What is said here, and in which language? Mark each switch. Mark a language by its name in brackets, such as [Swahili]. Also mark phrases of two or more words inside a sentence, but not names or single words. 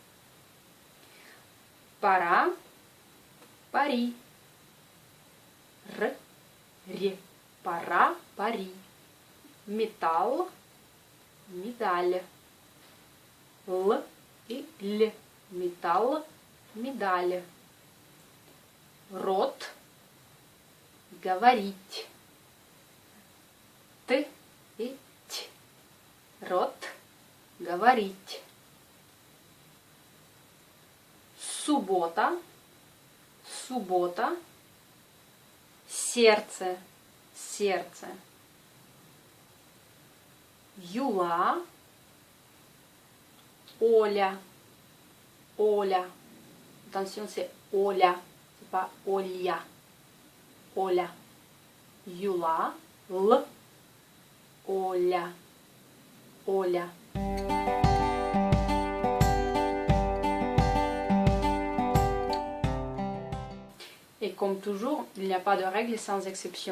[French] Para, Paris. R, para, Paris. Métal, медаль. L et L. Métal, [Russian] медаль. Рот, говорить. Т и Т. Рот, говорить. Суббота, суббота. Сердце, сердце. Юла, Оля, Оля. [French] Attention, c'est Оля, c'est pas Оля. [Russian] Оля. Юла, Л, Оля, Оля. [French] Et comme toujours, il n'y a pas de règle sans exception.